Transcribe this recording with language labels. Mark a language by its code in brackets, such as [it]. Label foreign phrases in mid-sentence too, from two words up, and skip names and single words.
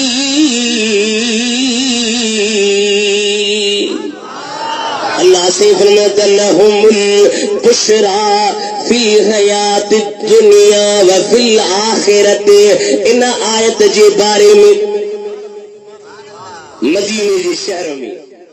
[sd] अल्लाह से फरमाता [ar] لهم البشرى في الحياة الدنيا وفي الآخرة. [sd] इन आयत जे बारे में मदीने जे शहर में